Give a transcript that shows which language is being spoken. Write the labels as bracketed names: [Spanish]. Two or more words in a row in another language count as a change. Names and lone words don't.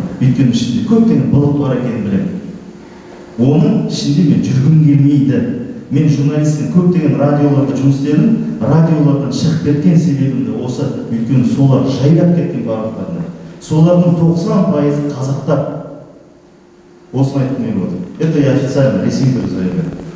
[Kazakh] Өйткені ішінде көптеген былық бар екенін білемін. Оның ішінде мен жүргім келмейді. Мен журналистің көптеген радиоларда жұмыс істедім, радиолардан шығып кеткен себебім де осы, өйткені солар жайлап кеткен барлықтарында. Солардың 90% қазақтар. Осыны айтқым келіп отыр. [Russian] Это я официально [Kazakh] ресми түрде [Russian] заявляю.